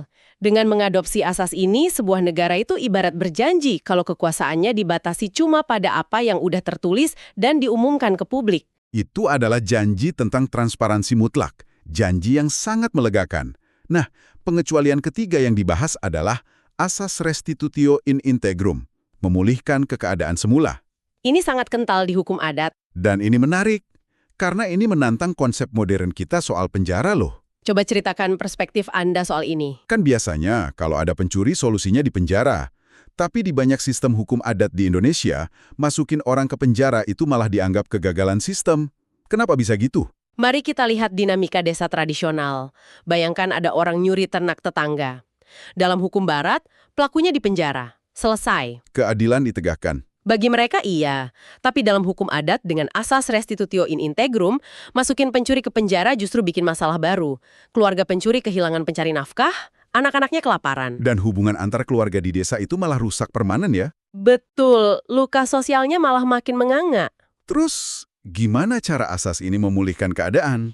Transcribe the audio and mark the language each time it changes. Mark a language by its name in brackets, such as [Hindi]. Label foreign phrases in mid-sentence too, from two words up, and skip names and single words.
[Indonesian] Dengan mengadopsi asas ini, sebuah negara itu ibarat berjanji kalau kekuasaannya dibatasi cuma pada apa yang udah tertulis dan diumumkan ke publik. Itu adalah janji tentang transparansi mutlak. Janji yang sangat melegakan. Nah, pengecualian ketiga yang dibahas adalah asas [Latin] restitutio in integrum, [Indonesian] memulihkan ke keadaan semula. Ini sangat kental di hukum adat. Dan ini menarik, karena ini menantang konsep modern kita soal penjara loh. Coba ceritakan perspektif Anda soal ini. Kan biasanya kalau ada pencuri solusinya di penjara. Tapi di banyak sistem hukum adat di Indonesia, masukin orang ke penjara itu malah dianggap kegagalan sistem. Kenapa bisa gitu? Mari kita lihat dinamika desa tradisional. Bayangkan ada orang nyuri ternak tetangga. Dalam hukum barat, pelakunya dipenjara. Selesai. Keadilan ditegakkan. Bagi mereka iya, tapi dalam hukum adat dengan asas [Latin] restitutio in integrum, [Indonesian] masukin pencuri ke penjara justru bikin masalah baru. Keluarga pencuri kehilangan pencari nafkah, anak-anaknya kelaparan. Dan hubungan antar keluarga di desa itu malah rusak permanen ya? Betul, luka sosialnya malah makin menganga. Terus, gimana cara asas ini memulihkan keadaan?